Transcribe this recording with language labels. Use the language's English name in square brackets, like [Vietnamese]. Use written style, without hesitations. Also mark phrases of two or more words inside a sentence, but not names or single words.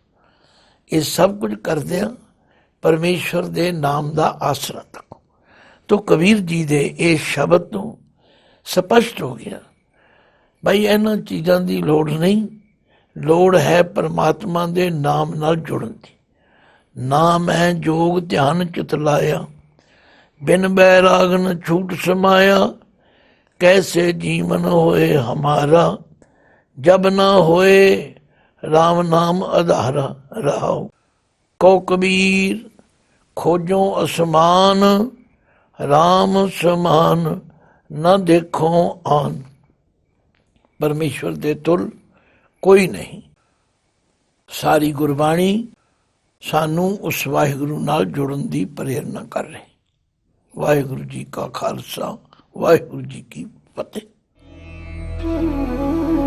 [Punjabi] ਯੇ ਸਭ ਕੁਛ ਕਰਦਿਆਂ ਪਰਮੇਸ਼ਵਰ ਦੇ ਨਾਮ ਕਾ ਆਸਰਾ ਤਕੋ। ਤੋ ਕਬੀਰ ਜੀ ਦੇ ਇਸ ਸ਼ਬਦ ਤੋ ਸਪਸ਼ਟ ਹੋ ਗਿਆ ਭਾਈ, ਇਨ੍ਹਾਂ ਚੀਜ਼ਾਂ ਕੀ ਲੋੜ ਨਹੀਂ, ਲੋੜ ਹੈ ਪਰਮਾਤਮਾ ਦੇ ਨਾਮ ਨਾਲ ਜੁੜਨ ਦੀ। [Hindi] नाम है जोग ध्यान चित लाया, बिन बैराग न छूट समाया। कैसे जीवन होए हमारा, जब ना होए राम नाम आधारा। राव को कबीर खोजो असमान, राम समान न देखो आन। [Punjabi] ਪਰਮੇਸ਼ਵਰ ਦੇ ਤੁਲ ਕੋਈ ਨਹੀਂ। ਸਾਰੀ ਗੁਰਬਾਣੀ ਸਾਨੂੰ ਉਸ ਵਾਹਿਗੁਰੂ ਨਾਲ ਜੁੜਨ ਕੀ ਪ੍ਰੇਰਣਾ ਕਰ ਰਹੀ। ਵਾਹਿਗੁਰੂ ਜੀ ਕਾ ਖ਼ਾਲਸਾ, ਵਾਹਿਗੁਰੂ ਜੀ ਕੀ ਫ਼ਤਿਹ।